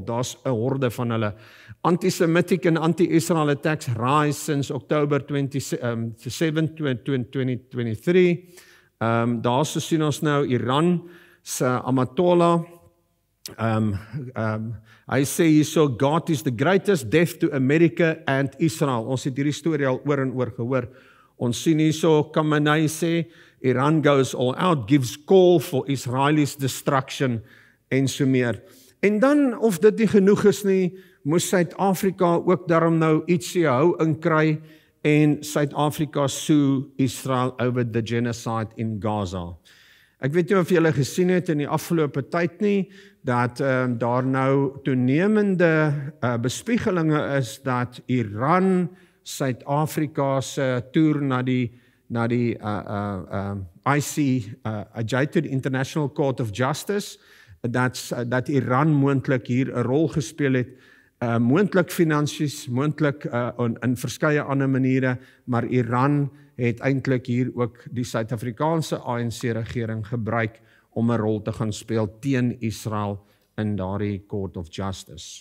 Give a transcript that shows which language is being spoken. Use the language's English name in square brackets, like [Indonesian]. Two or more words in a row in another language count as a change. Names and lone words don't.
[Afrikaans] Daar's 'n horde van hulle. [English] Anti-Semitic and anti-Israel attacks rise since October 27, 2023. [Afrikaans] Daar sien ons nou Iran se Amatola. Hy sê hierso, [English] God is the greatest, death to America and Israel. [Afrikaans] Ons het hierdie storie al oor en oor gehoor. Ons sien hierso, Khamenei sê, [English] Iran goes all out, gives call for Israelis destruction [Afrikaans] en so meer. En dan, of dit nie genoeg is nie, moes Suid-Afrika ook daarom nou ietsie hou in kry, en Suid-Afrika [English] sue Israel over the genocide in Gaza. [Afrikaans] Ek weet nie of julle gesien het in die afgelope tyd nie, dat daar nou toenemende bespiegelinge is dat Iran Suid-Afrika se toer na die [English] ICJ, International Court of Justice, [Afrikaans] dat Iran moontlik hier 'n rol gespeel het, moontlik finansies, moontlik in verskeie ander maniere, maar Iran het eintlik hier ook die Suid-Afrikaanse ANC-regering gebruik om 'n rol te gaan speel teen Israel in daardie [English] Court of Justice.